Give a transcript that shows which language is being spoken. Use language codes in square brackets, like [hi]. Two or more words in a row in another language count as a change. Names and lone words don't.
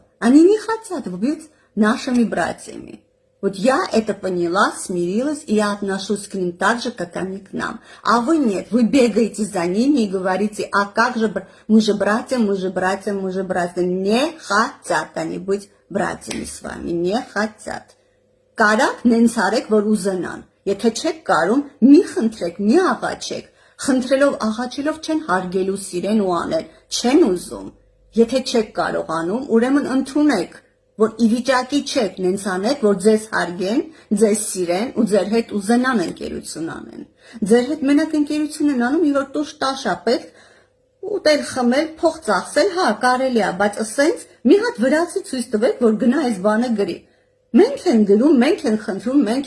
[ru] Они не хотят быть нашими братьями. Вот я это поняла, смирилась, и я отношусь к ним так же, как они к нам. А вы нет, вы бегаете за ними и говорите, а как же, мы же братья. Не хотят они быть братьями с вами, не хотят. [hy] Կարակ նենց արեք, որ ուզենան. Եթե չեք կարում, մի խնդրեք, մի աղաչեք. Խնդրելով, աղաչելով չեն հարգելու սիրեն ու անել, չեն ուզում. Եթե չեք կարողանում, ուրեմն ընդունեք. Որ ի վիճակի չեք նենց անեք, որ ձեզ հարգեն, ձեզ սիրեն ու ձեր հետ ուզենան ընկերություն անեն։ Ձեր հետ մենակ ընկերություն են անում, որ տուշ տաշա պետք ուտել խմել, փող ծախսել, հա, կարելի է, բայց ասենց մի հատ վրացի ցույց տվեք, որ գնա այս բանը գրի։ Մենք են գրում, մենք են խնդրում, մենք